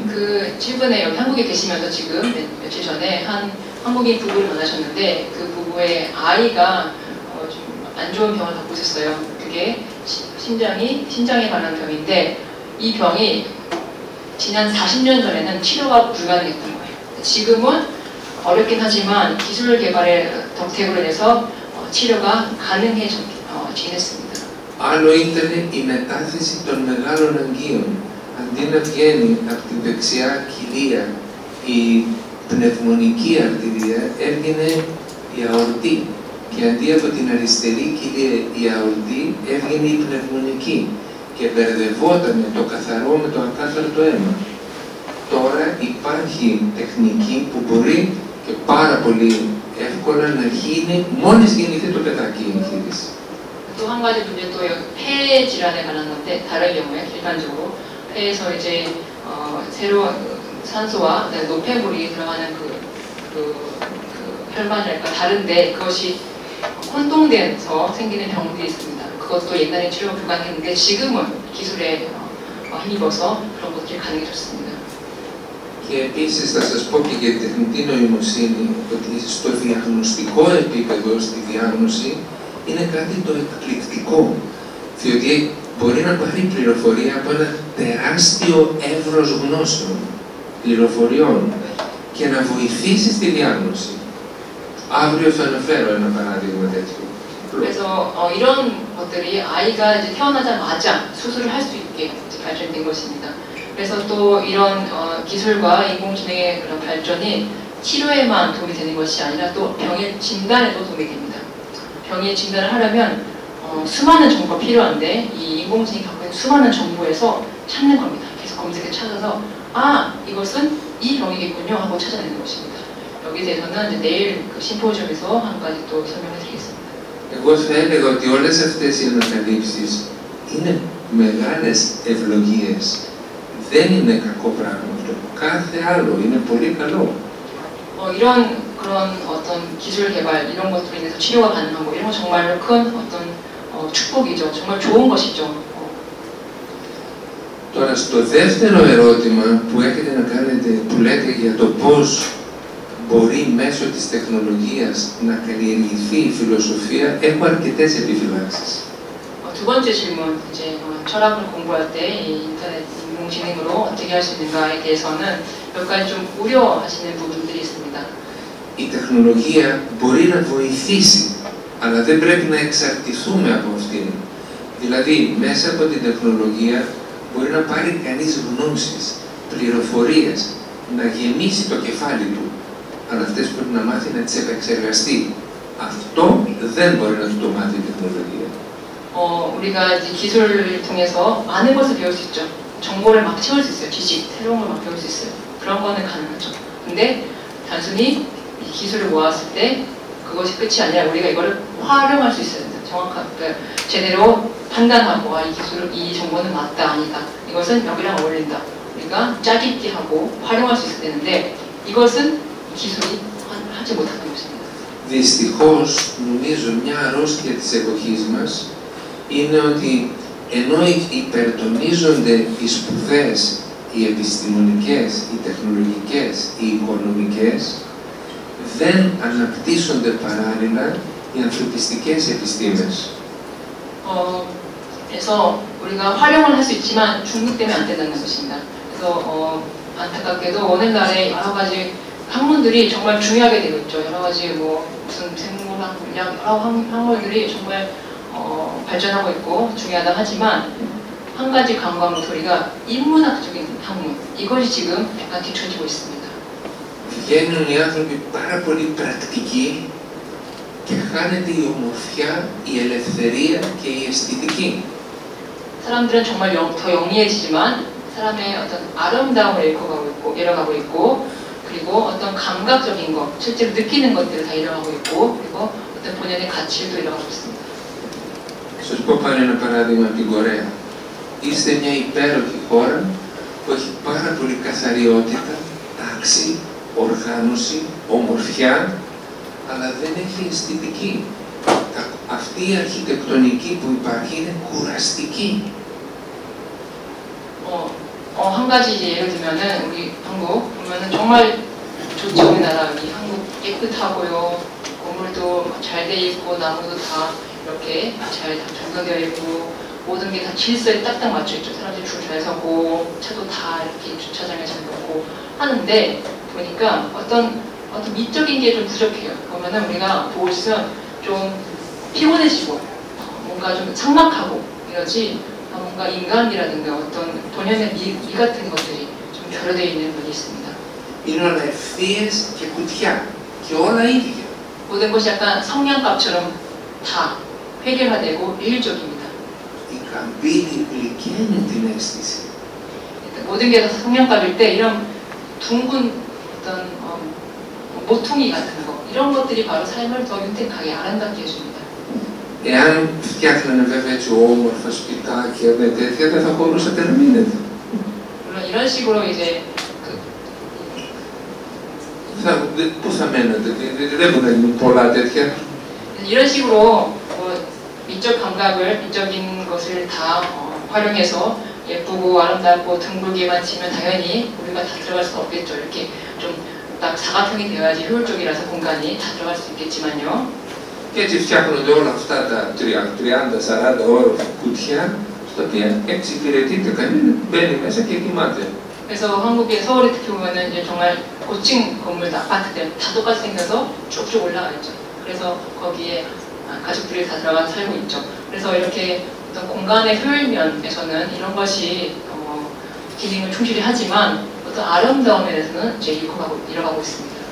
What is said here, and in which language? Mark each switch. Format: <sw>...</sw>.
<ko>그 최근에 여기 한국에 계시면서 지금 며칠 전에 한 한국인 부부를 만나셨는데 그 부부의 아이가 좀 안 좋은 병을 갖고 있었어요. 그게 심장에 관한 병인데 이 병이 지난 40년 전에는 치료가 불가능했던 거예요. 지금은 어렵긴 하지만 기술 개발의 덕택으로 인해서 치료가 가능해지겠습니다.</ko> <el>Άλλο ήταν η μετάθεση των μεγάλων αγγείων. Αντί να βγαίνει από την δεξιά κοιλία η πνευμονική αρτηρία, έβγαινε η αορτή. Και αντί από την αριστερή κοιλία η αορτή, έβγαινε η πνευμονική. Και μπερδευόταν το καθαρό με το ακάθαρτο αίμα. Τώρα υπάρχει τεχνική που μπορεί και πάρα πολύ εύκολα να γίνει μόλις γεννηθεί το παιδάκι η εγχείρηση.</el> <ko>또 한 가지 문제 또 폐 질환에 관한 건데 다른 경우에 일반적으로 폐에서 이제 새로운 산소와 노폐물이 들어가는 그 혈관이랄까 다른데 그것이 혼동돼서 생기는 병들이 있습니다. 그것도 옛날에 치료가 불가능했는데 지금은 기술에 힘입어서 그런 것들이 가능해졌습니다.</ko> <el>Και επίσης θα σας πω και για τη τεχνητή νοημοσύνη ότι στο διαγνωστικό επίπεδο, στη διάγνωση, είναι κάτι το εκπληκτικό. Διότι μπορεί να πάρει πληροφορία από ένα τεράστιο εύρος γνώσεων, πληροφοριών και να βοηθήσει στη διάγνωση. Αύριο θα αναφέρω ένα παράδειγμα τέτοιο.</el> <ko>그래서 이런 것들이 아이가 이제 태어나자마자 수술을 할 수 있게 발전된 것입니다. 그래서 또 이런 기술과 인공지능의 그런 발전이 치료에만 도움이 되는 것이 아니라 또 병의 진단에도 도움이 됩니다. 병의 진단을 하려면 수많은 정보가 필요한데 이 인공지능이 갖고 있는 수많은 정보에서 찾는 겁니다. 계속 검색해 찾아서 아 이것은 이 병이겠군요 하고 찾아내는 것입니다. 여기에 대해서는 이제 내일 그 심포지엄에서 한 가지 또 설명을 드리겠습니다.</ko> <el>Εγώ θα έλεγα ότι όλες αυτές οι ανακαλύψεις είναι μεγάλες ευλογίες. Δεν είναι κακό πράγμα αυτό. Κάθε άλλο είναι πολύ καλό.</el> <ko>이런 그런 어떤 기술 개발 이런 것들로 인해서 치료가 가능한 거 이런 거 정말로 큰 어떤 축복이죠. 정말 좋은 것이죠.</ko> <el>Τώρα στο δεύτερο ερώτημα που έχετε να κάνετε, που λέτε για το πώς μπορεί μέσω της τεχνολογίας να καλλιεργηθεί η φιλοσοφία, έχω αρκετές επιφυλάξεις.</el> <ko>두 번째 질문, 이제 철학을 공부할 때 이 인터넷 인공지능으로 어떻게 할 수 있는가에 대해서는 몇 가지 좀 우려하시는 부분들이 있습니다.</ko> <el>Η τεχνολογία μπορεί να βοηθήσει, αλλά δεν πρέπει να εξαρτηθούμε από αυτήν. Δηλαδή, μέσα από την τεχνολογία μπορεί να πάρει κανείς γνώσεις, πληροφορίες, να γεμίσει το κεφάλι του, αλλά αυτές πρέπει να μάθει να τις επεξεργαστεί. Αυτό δεν μπορεί να του το μάθει η τεχνολογία.</el> <ko>우리가 이제 기술을 통해서 많은 것을 배울 수 있죠. 정보를 막 채울 수 있어요. 지식, 새로운 걸 막 배울 수 있어요. 그런 거는 가능하죠. 근데 단순히 이 기술을 모았을 때 그것이 끝이 아니라 우리가 이거를 활용할 수 있어야 된다. 정확하게 제대로 판단하고 이 기술을, 이 정보는 맞다, 아니다. 이것은 여기랑 어울린다. 우리가 짜깁기 하고 활용할 수 있어야 되는데 이것은 기술이 하지 못하는 것입니다.</ko> <el>Δυστυχώς, νομίζω μια αρρώστια της εποχής μας είναι ότι ενώ υπερτονίζονται οι σπουδές, οι επιστημονικές, οι τεχνολογικές, οι οικονομικές, δεν αναπτύσσονται παράλληλα οι ανθρωπιστικές επιστήμες.</el> <ko>그래서 우리가 활용을 할 수 있지만 중독되면 안 된다는 것입니다. 그래서 안타깝게도 오늘날에 여러 가지 학문들이 정말 중요하게 되고 있죠. 여러 가지 뭐 무슨 생물학, 물리학 여러 학문들이 정말 발전하고 있고 중요하다 하지만 한 가지 간과한 소리가 인문학적인 학문 이것이 지금 약간 뒤처지고 있습니다.</ko> <el>Βγαίνουν οι άνθρωποι πάρα πολύ πρακτικοί και χάνεται η ομορφιά, η ελευθερία και η αισθητική.</el> <ko>사람들은 정말 더 영리해지지만 사람의 어떤 아름다움을 잃어가고 있고 그리고 어떤 감각적인 것, 실제로 느끼는 것들을 다 잃어가고 있고 그리고 어떤 본연의 가치를 또 잃어가고 있습니다.</ko> <el>Σας πω πάλι ένα παράδειγμα από την Κορέα. Είστε μια υπέροχη χώρα που έχει πάρα πολύ καθαριότητα, τάξη, οργάνωση, ομορφιά, αλλά δεν έχει αισθητική. Αυτή η αρχιτεκτονική που υπάρχει είναι κουραστική.</el> <ko>한 가지 이제 예를 들면은 우리 한국 보면은 정말 좋죠. 우리나라 이 한국 깨끗하고요. 건물도 잘 돼 있고 나무도 다 이렇게 잘 조성되어 있고 모든 게 다 질서에 딱딱 맞춰 있죠. 사람들이 줄 잘 서고 차도 다 이렇게 주차장에 잘 놓고 하는데 보니까 어떤 미적인 게 좀 부족해요. 보면은 우리가 보고 있으면 좀 피곤해지고 뭔가 좀 삭막하고 이러지 뭔가 인간이라든가 어떤 본연의 미 같은 것들이 좀 결여되어 있는 분이 있습니다.</ko> <el>Είναι όλα ευθείες και κουτιά και όλα ίδια.</el> <ko>모든 것이 약간 성냥갑처럼 다 획일화되고 일적입니다.</ko> <el>Οι καμπύλοι γλυκαίνουν την αίσθηση.</el> <ko>모든 게 다 성냥갑일 때 이런 둥근 어떤 모퉁이 같은 거 이런 것들이 바로 삶을 더 윤택하게 아름답게 해줍니다.</ko> <el>Εάν φτιάχνανε βέβαια έτσι όμορφα σπιτάκια με τέτοια, δεν θα μπορούσατε να μείνετε.</el> <ko>물론 이런 식으로 이제</ko> <el>Πού θα μένετε, δεν μπορεί να γίνουν πολλά τέτοια.</el> <ko>이런 식으로 미적 감각을, 미적인 것을 다 활용해서 예쁘고 아름답고 둥글게만 치면 당연히 우리가 다 들어갈 수 없겠죠. 이렇게 좀 딱 사각형이 되어야지 효율적이라서 공간이 다 들어갈 수 있겠지만요.</ko> <el>Και έτσι φτιάχνονται όλα αυτά τα 30-40 όροφα κουτιά, στα οποία εξυπηρετείται κανείς, μπαίνει μέσα και κοιμάται.</el> <ko>그래서 한국의 서울에 특히 보면은 이제 정말 고층 건물 아파트들 다 똑같이 생겨서 쭉쭉 올라가 있죠. 그래서 거기에 가족들이 다 들어가 살고 있죠. 그래서 이렇게 어떤 공간의 효율면에서는 이런 것이 기능을 충실히 하지만 어떤 아름다움에 대해서는 이제 잃어가고 있습니다.</ko>